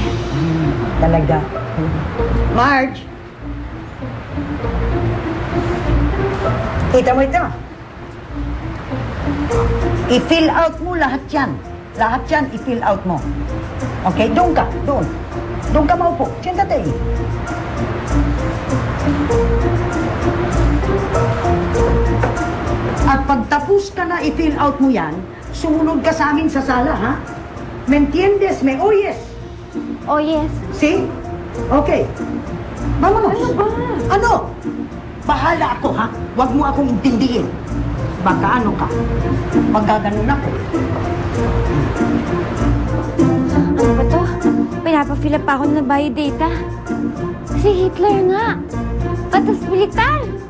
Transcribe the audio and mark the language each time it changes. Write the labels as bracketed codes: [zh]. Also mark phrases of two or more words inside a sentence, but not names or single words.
[tl] Talaga. Marge! Kita mo ito? I- [en] fill out [tl] mo lahat yan. Lahat yan, i- [en] fill out [tl] mo. Okay? Doon ka. Doon. Doon ka maupo. [es] Siéntate ahí. [tl] At pagtapos ka na i- [en] fill out [tl] mo yan, sumunod ka sa amin sa sala, ha? [es] ¿Me entiendes? ¿Me oyes? [en] Oh yes. See? Okay. Vámonos. [tl] Ano ba? Ano? Bahala ako, ha? Huwag mo akong intindihin. Baka ano ka? Magaganon ako. Ano ba to? Pinapa- [en] fill up [tl] ako ng biodata. Si Hitler nga. Patas militar.